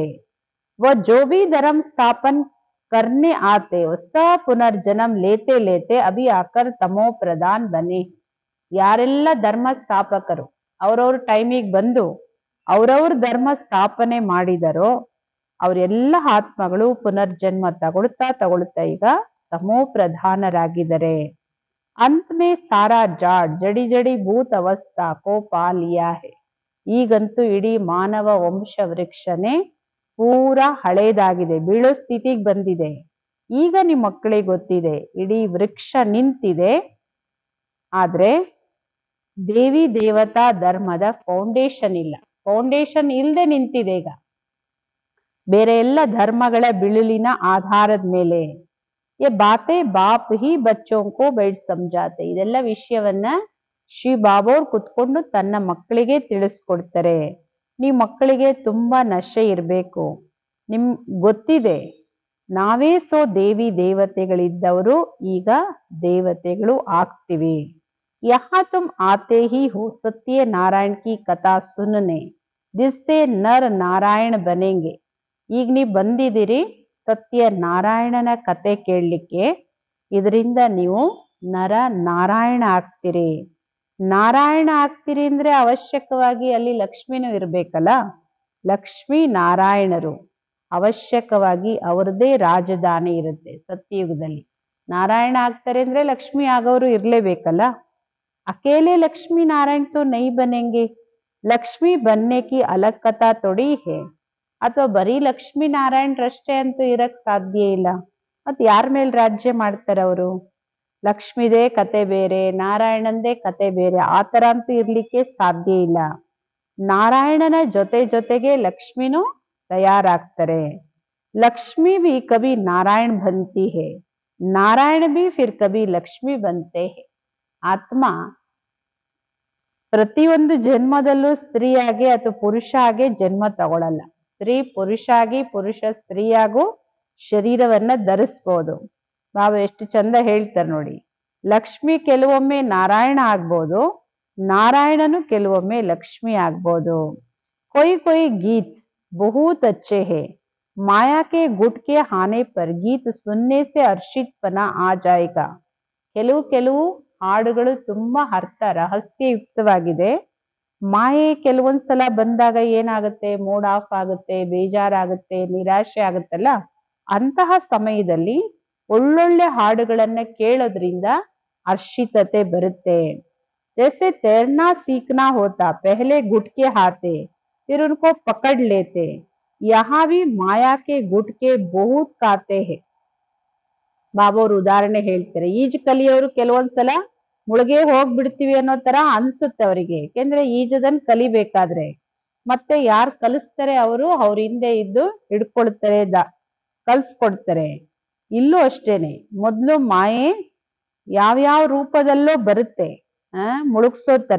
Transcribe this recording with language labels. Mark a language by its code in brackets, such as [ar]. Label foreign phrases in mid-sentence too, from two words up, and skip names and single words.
[hi] व जो भी धर्म स्थापन करने आते हो पुनर्जन्म लेते लेते अभी आकर तमो प्रधान बने. [kn] ಯಾರೆಲ್ಲ ಧರ್ಮ ಸ್ಥಾಪಕರು ಅವ್ರವ್ರ ಟೈಮಿಗೆ ಬಂದು ಅವ್ರವ್ರ ಧರ್ಮ ಸ್ಥಾಪನೆ ಮಾಡಿದರೋ ಅವರೆಲ್ಲ ಆತ್ಮಗಳು ಪುನರ್ಜನ್ಮ ತಗೊಳ್ತಾ ಈಗ ತಮೋ ಪ್ರಧಾನರಾಗಿದ್ದಾರೆ. [hi] अंत में सारा जाड़ जड़ी जड़ी भूत अवस्था को पा लिया है. [kn] ಈಗಂತೂ ಇಡೀ ಮಾನವ ವಂಶ ವೃಕ್ಷನೇ ಪೂರಾ ಹಳೇದಾಗಿದೆ, ಬೀಳೋ ಸ್ಥಿತಿಗೆ ಬಂದಿದೆ. ಈಗ ನಿಮ್ಮ ಮಕ್ಕಳಿಗೆ ಗೊತ್ತಿದೆ, ಇಡೀ ವೃಕ್ಷ ನಿಂತಿದೆ, ಆದ್ರೆ ದೇವಿ ದೇವತಾ ಧರ್ಮದ ಫೌಂಡೇಶನ್ ಇಲ್ಲ. ಫೌಂಡೇಶನ್ ಇಲ್ಲದೆ ನಿಂತಿದೆ ಈಗ, ಬೇರೆ ಎಲ್ಲ ಧರ್ಮಗಳ ಬಿಳಿಲಿನ ಆಧಾರದ ಮೇಲೆ. [hi] ये बातें बाप ही बच्चों को बैठ समझाते. [kn] ಇದೆಲ್ಲ ವಿಷಯವನ್ನ ಶ್ರೀ ಬಾಬೋರ್ ಕುತ್ಕೊಂಡು ತನ್ನ ಮಕ್ಕಳಿಗೆ ತಿಳಿಸ್ಕೊಡ್ತಾರೆ. ನೀವು ಮಕ್ಕಳಿಗೆ ತುಂಬಾ ನಶೆ ಇರಬೇಕು, ನಿಮ್ ಗೊತ್ತಿದೆ ನಾವೇ ದೇವಿ ದೇವತೆಗಳಿದ್ದವರು ಈಗ ದೇವತೆಗಳು ಆಗ್ತೀವಿ. [hi] यहाँ तुम आते ही हो सत्य नारायण की कथा सुनने, जिससे नर नारायण बनेंगे. [kn] ಈಗ ನೀವು ಬಂದಿದ್ದೀರಿ ಸತ್ಯ ನಾರಾಯಣನ ಕತೆ ಕೇಳಲಿಕ್ಕೆ, ಇದರಿಂದ ನೀವು ನರ ನಾರಾಯಣ ಆಗ್ತೀರಿ. ನಾರಾಯಣ ಆಗ್ತೀರಿ ಅಂದ್ರೆ ಅವಶ್ಯಕವಾಗಿ ಅಲ್ಲಿ ಲಕ್ಷ್ಮಿನೂ ಇರ್ಬೇಕಲ್ಲ. ಲಕ್ಷ್ಮೀ ನಾರಾಯಣರು ಅವಶ್ಯಕವಾಗಿ ಅವರದೇ ರಾಜಧಾನಿ ಇರುತ್ತೆ ಸತ್ಯಯುಗದಲ್ಲಿ. ನಾರಾಯಣ ಆಗ್ತಾರೆ ಅಂದ್ರೆ ಲಕ್ಷ್ಮಿ ಆಗೋರು ಇರ್ಲೇಬೇಕಲ್ಲ. [hi] अकेले लक्ष्मी नारायण तो नहीं बनेंगे, लक्ष्मी बनने की अलग कथा थोड़ी है. [kn] ಅಥವಾ ಬರೀ ಲಕ್ಷ್ಮೀ ನಾರಾಯಣರಷ್ಟೇ ಅಂತೂ ಇರಕ್ ಸಾಧ್ಯ ಇಲ್ಲ. ಮತ್ ಯಾರ ಮೇಲೆ ರಾಜ್ಯ ಮಾಡ್ತಾರೆ ಅವರು? ಲಕ್ಷ್ಮಿದೇ ಕತೆ ಬೇರೆ, ನಾರಾಯಣಂದೇ ಕತೆ ಬೇರೆ, ಆ ತರ ಅಂತೂ ಇರ್ಲಿಕ್ಕೆ ಸಾಧ್ಯ ಇಲ್ಲ. ನಾರಾಯಣನ ಜೊತೆ ಜೊತೆಗೆ ಲಕ್ಷ್ಮಿನೂ ತಯಾರಾಗ್ತಾರೆ. [hi] ಲಕ್ಷ್ಮಿ भी कभी नारायण बनती है, नारायण भी फिर कभी लक्ष्मी बनते हैं. [kn] ಆತ್ಮ ಪ್ರತಿಯೊಂದು ಜನ್ಮದಲ್ಲೂ ಸ್ತ್ರೀಯಾಗಿ ಅಥವಾ ಪುರುಷ ಆಗಿ ಜನ್ಮ ತಗೊಳಲ್ಲ. ಸ್ತ್ರೀ ಪುರುಷ ಆಗಿ, ಪುರುಷ ಸ್ತ್ರೀಯಾಗೂ ಶರೀರವನ್ನ ಧರಿಸ್ಬೋದು. ಬಾಬಾ ಎಷ್ಟು ಚಂದ ಹೇಳ್ತಾರೆ ನೋಡಿ. ಲಕ್ಷ್ಮಿ ಕೆಲವೊಮ್ಮೆ ನಾರಾಯಣ ಆಗ್ಬೋದು, ನಾರಾಯಣನು ಕೆಲವೊಮ್ಮೆ ಲಕ್ಷ್ಮಿ ಆಗ್ಬೋದು. [hi] कोई कोई गीत बहुत अच्छे है, माया के गुट के आने पर गीत सुनने से हर्षितपना आ जाएगा. [kn] ಕೆಲವು ಹಾಡುಗಳು ತುಂಬಾ ಅರ್ಥ ರಹಸ್ಯಯುಕ್ತವಾಗಿದೆ. ಮಾಯೆ ಕೆಲವೊಂದ್ಸಲ ಬಂದಾಗ ಏನಾಗುತ್ತೆ, [en] mood off [kn] ಆಗುತ್ತೆ, ಬೇಜಾರಾಗುತ್ತೆ, ನಿರಾಶೆ ಆಗುತ್ತಲ್ಲ. ಅಂತಹ ಸಮಯದಲ್ಲಿ ಒಳ್ಳೊಳ್ಳೆ ಹಾಡುಗಳನ್ನ ಕೇಳೋದ್ರಿಂದ ಹರ್ಷಿತತೆ ಬರುತ್ತೆ. [hi] जैसे तैरना सीखना होता, पहले गुट के आते फिर उनको पकड़ लेते, यहाँ भी माया के गुट के बहुत खाते हैं. [kn] ಬಾಬಾ ಅವ್ರು ಉದಾಹರಣೆ ಹೇಳ್ತಾರೆ. ಈಜು ಕಲಿಯೋರು ಕೆಲವೊಂದ್ಸಲ ಮುಳುಗೆ ಹೋಗ್ಬಿಡ್ತೀವಿ ಅನ್ನೋ ತರ ಅನ್ಸುತ್ತೆ ಅವರಿಗೆ. ಯಾಕೆಂದ್ರೆ ಈಜದನ್ ಕಲಿಬೇಕಾದ್ರೆ ಮತ್ತೆ ಯಾರು ಕಲಿಸ್ತಾರೆ ಅವರು ಅವ್ರ ಹಿಂದೆ ಇದ್ದು ಹಿಡ್ಕೊಳ್ತಾರೆ, ಕಲ್ಸ್ಕೊಡ್ತಾರೆ. ಇಲ್ಲೂ ಅಷ್ಟೇನೆ, ಮೊದ್ಲು ಮಾಯೆ ಯಾವ್ಯಾವ ರೂಪದಲ್ಲೋ ಬರುತ್ತೆ ಮುಳುಗ್ಸೋ ತರ.